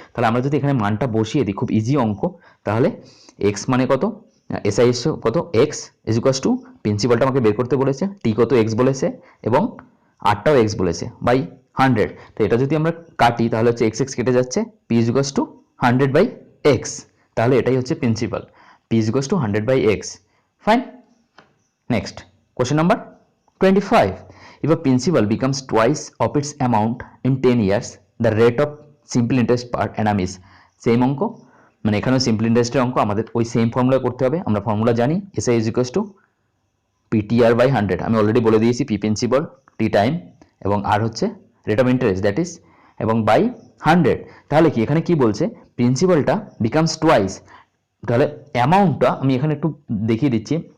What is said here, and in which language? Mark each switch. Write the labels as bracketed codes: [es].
[bn] তাহলে আমরা যদি এখানে মানটা বসিয়ে দিই, খুব ইজি অঙ্ক, তাহলে এক্স মানে কত, SI কত x = প্রিন্সিপালটা আমাকে বের করতে বলেছে, টি কত x বলেছে, এবং আরটাও x বলেছে, বাই 100। তো এটা যদি আমরা কাটি তাহলে হচ্ছে x কেটে যাচ্ছে, P = 100/x, তাহলে এটাই হচ্ছে principal, P = 100/x। [en] Fine, next question number 25. If a principal becomes twice of its amount in 10 years, the rate of simple interest per annum is, [bn] same অঙ্ক, মানে এখানেও সিম্পল ইন্টারেস্টের অঙ্ক, আমাদের ওই সেম ফর্মুলা করতে হবে। আমরা ফর্মুলা জানি, SI = PTR/100, আমি অলরেডি বলে দিয়েছি, P প্রিন্সিপাল, T টাইম, এবং আর হচ্ছে rate of interest, that is, এবং বাই 100। তাহলে কি এখানে কি বলছে, প্রিন্সিপালটা বিকামস টুয়াইস, তাহলে অ্যামাউন্টটা আমি এখানে একটু দেখিয়ে দিচ্ছি।